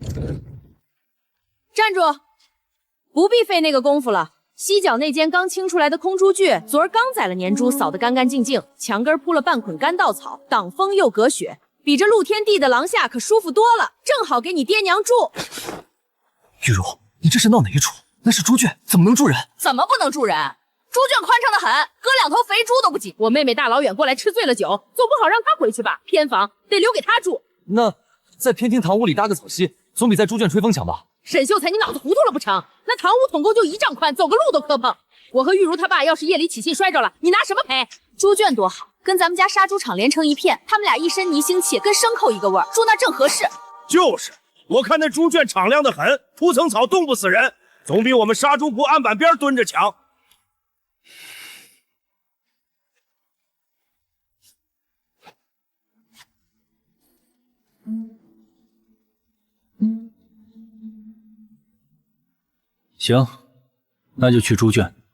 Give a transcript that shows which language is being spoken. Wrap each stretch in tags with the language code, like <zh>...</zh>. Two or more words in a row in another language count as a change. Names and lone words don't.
<zh>站住！不必費那個功夫了。西角那間剛清出來的空豬圈，昨兒剛宰了年豬，掃得乾乾淨淨，牆根鋪了半捆乾稻草，擋風又隔雪，比這露天地的廊下可舒服多了，正好給你爹娘住。玉茹，你這是鬧哪一出？那是豬圈，怎麼能住人？怎麼不能住人？豬圈寬敞的很，割2頭肥豬都不擠。我妹妹大老遠過來吃醉了酒，總不好讓她回去吧？偏房得留給她住。那在偏廳堂屋裡搭個草席，總比在豬圈吹風強吧？沈秀才，你腦子糊塗了不成？那堂屋統共就1丈寬，走個路都磕碰。我和玉茹他爸要是夜裡起氣摔着了，你拿什麼賠？豬圈多好，跟咱們家殺豬場連成一片，他們倆一身泥腥氣，跟牲口一個味兒，住那正合適。就是，我看那豬圈敞亮的很，鋪層草凍不死人，總比我們殺豬鋪案板邊蹲着強。行，那就去豬圈。</zh>